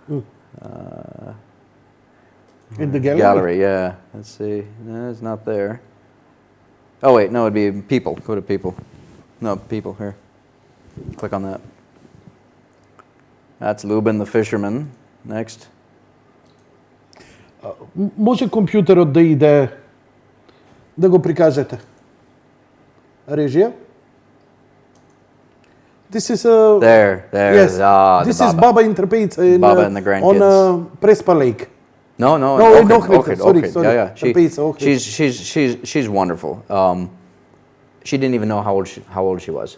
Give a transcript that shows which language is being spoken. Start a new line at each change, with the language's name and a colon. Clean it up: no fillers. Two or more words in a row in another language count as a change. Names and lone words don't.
English: In the gallery? Gallery, yeah. Let's see. No, it's not there. Oh wait, no, it'd be people. Go to people. No, people here. Click on that. That's Lubin the fisherman. Next.
Macedonian: Може компјутерот да иде да го прикажете. Режија?
English: This is a... There. Yes. This is Baba in Trpeca Baba and the grandkids. On Prespa Lake. No, Ohrid. Sorry. Yeah. Trpeca, She's wonderful. She didn't even know how old she was.